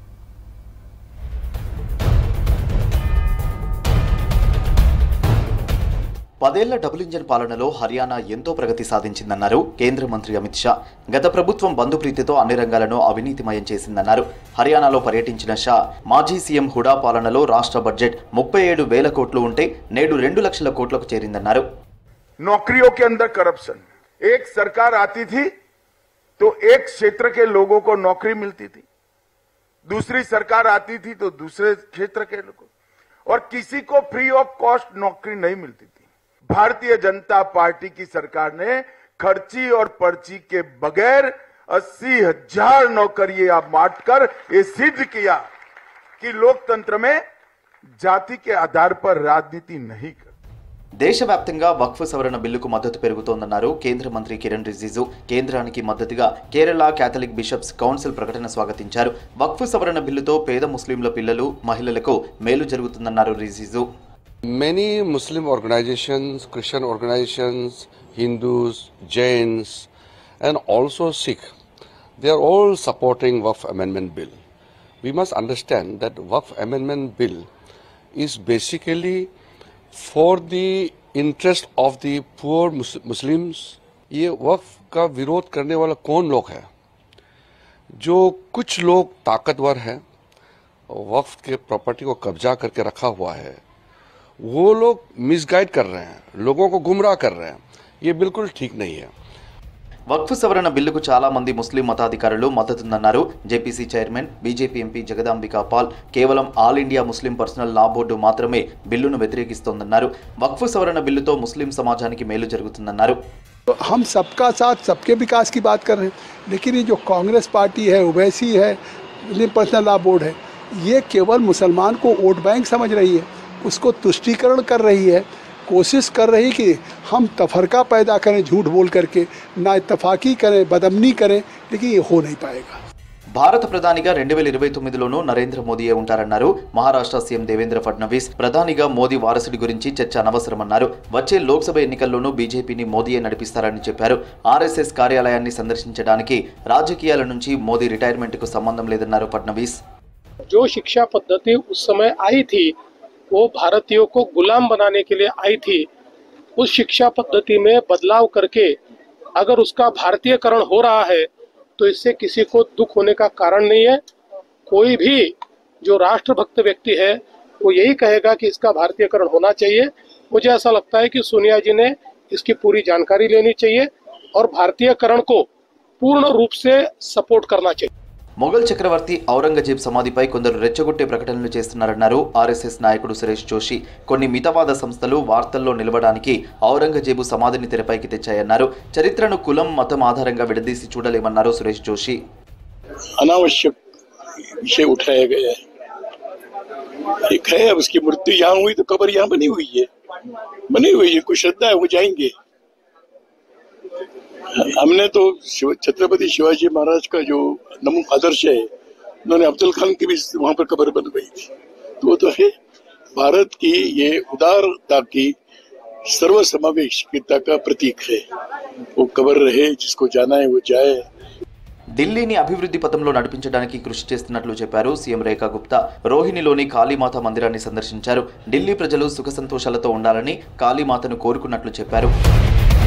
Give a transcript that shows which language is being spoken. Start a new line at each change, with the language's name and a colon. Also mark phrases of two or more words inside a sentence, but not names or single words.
Telugu: 10 ఏళ్ల డబుల్ ఇంజన్ పాలనలో హర్యానా ఎంతో ప్రగతి సాధించిందన్నారు కేంద్ర మంత్రి అమిత్ షా. గత ప్రభుత్వం బంధుప్రీతితో అన్ని రంగాలను అవినీతిమయం చేసిందన్నారు. హర్యానాలో పర్యటించిన షా మాజీ సీఎం హుడా పాలనలో రాష్ట్ర బడ్జెట్ 37,000 కోట్లు ఉంటే నేడు 2 లక్షల కోట్లకు చేరిందన్నారు.
Hindi: नौकरियों के अंदर करप्शन, एक सरकार आती थी तो एक क्षेत्र के लोगों को नौकरी मिलती थी, दूसरी सरकार आती थी तो दूसरे क्षेत्र के लोगों, और किसी को
English: free of cost
Hindi: नौकरी नहीं मिलती थी. भारतीय जनता पार्टी की सरकार ने खर्ची और पर्ची के बगैर 80,000 नौकरियां बांटकर ये सिद्ध किया कि लोकतंत्र में जाति के आधार पर राजनीति नहीं कर.
Telugu: దేశవ్యాప్తంగా వక్ఫ్ సవరణ బిల్లుకు మద్దతు పెరుగుతోందన్నారు కేంద్ర మంత్రి కిరణ్ రిజిజు. కేంద్రానికి మద్దతుగా కేరళ కేథలిక్ బిషప్స్ కౌన్సిల్ ప్రకటన స్వాగతించారు. వక్ఫ్ సవరణ బిల్లుతో పేద ముస్లింల పిల్లలు, మహిళలకు మేలు జరుగుతుందన్నారు రిజిజు.
English: Many Muslim organizations, Christian organizations, Hindus, Jains, and also Sikh, they are all supporting Waqf Amendment Bill. We must understand that Waqf Amendment Bill is basically for the interest of the poor Muslims.
Hindi: ये वक्फ का विरोध करने वाला कौन लोग है? जो कुछ लोग ताकतवर हैं, वक्फ के प्रॉपर्टी को कब्जा करके रखा हुआ है, वो लोग मिसगाइड कर रहे हैं, लोगों को गुमराह कर रहे हैं. ये बिल्कुल ठीक नहीं है.
Telugu: వక్ఫ్ సవరణ బిల్లుకు చాలా మంది ముస్లిం మతాధికారులు మద్దతుందన్నారు. జేపీసీ చైర్మన్, బీజేపీ ఎంపీ జగదాంబికా పాల్ కేవలం ఆల్ ఇండియా ముస్లిం పర్సనల్ లా బోర్డు మాత్రమే బిల్లును వ్యతిరేకిస్తోందన్నారు. వక్ఫ్ సవరణ బిల్లుతో ముస్లిం సమాజానికి మేలు జరుగుతుందన్నారు.
Hindi: हम सबका साथ सबके विकास की बात कर रहे हैं, लेकिन ये जो कांग्रेस पार्टी है, ओवैसी है, मुस्लिम पर्सनल लॉ बोर्ड है, ये केवल मुसलमान को
English: vote bank
Hindi: समझ रही है, उसको तुष्टीकरण कर रही है, कोशिश कर रही कि हम तफरका पैदा करें झूठ बोल करके, ना इत्तफाकी करें, बदअमनी करें, लेकिन ये हो नहीं पाएगा.
Telugu: భారత ప్రధానిగా 2029లోనూ నరేంద్ర మోదీయే ఉంటారన్నారు. మహారాష్ట్ర సీఎం దేవేంద్ర ఫడ్నవీస్ ప్రధానిగా మోదీ వారసుడి గురించి చర్చ అనవసరమన్నారు. వచ్చే లోక్సభ ఎన్నికల్లోనూ బీజేపీని మోదీయే నడిపిస్తారని చెప్పారు. ఆర్ఎస్ఎస్ కార్యాలయాన్ని సందర్శించడానికి రాజకీయాల నుంచి మోదీ రిటైర్మెంట్కు సంబంధం లేదన్నారు ఫడ్నవీస్.
Hindi: जो शिक्षा पद्धति उस समय आई थी वो भारतीयों को गुलाम बनाने के लिए आई थी. उस शिक्षा पद्धति में बदलाव करके अगर उसका भारतीयकरण हो रहा है तो इससे किसी को दुख होने का कारण नहीं है. कोई भी जो राष्ट्रभक्त व्यक्ति है वो यही कहेगा कि इसका भारतीयकरण होना चाहिए. मुझे ऐसा लगता है कि सोनिया जी ने इसकी पूरी जानकारी लेनी चाहिए और भारतीयकरण को पूर्ण रूप से सपोर्ट करना चाहिए.
Telugu: మొఘల్ చక్రవర్తి ఔరంగజేబ్ సమాధిపై కొందరు రెచ్చగొట్టే ప్రకటనలు చేస్తున్నారన్నారు ఆర్ఎస్ఎస్ నాయకుడు సురేష్ జోషి. కొన్ని మితవాద సంస్థలు వార్తల్లో నిలవడానికి ఔరంగజేబు సమాధిని తెరపైకి తెచ్చాయన్నారు. చరిత్రను కులం, మతం ఆధారంగా విడదీసి చూడలేమన్నారు సురేష్ జోషి.
Hindi: अनावश्यक विषय उठाया गया है. एक है, अब उसकी मृत्यु यहाँ हुई तो कब्र यहाँ बनी हुई है, कोई श्रद्धा है वो जाएंगे. हमने तो छत्रपति शिवाजी महाराज का जो नमूना आदर्श है, उन्होंने अफजल खान की भी वहां पर कब्र बनवाई थी. तो वो तो है भारत की ये उदारता की सर्वसमावेशिता का प्रतीक है. वो कब्र रहे, जिसको जाना है वो जाए.
Telugu: ఢిల్లీని అభివృద్ధి పథంలో నడిపించడానికి కృషి చేస్తున్నట్లు చెప్పారు సీఎం రేఖా గుప్తా. రోహిణిలోని కాళీమాత మందిరాన్ని సందర్శించారు. ఢిల్లీ ప్రజలు సుఖ సంతోషాలతో ఉండాలని కాళీమాతను కోరుకున్నట్లు చెప్పారు.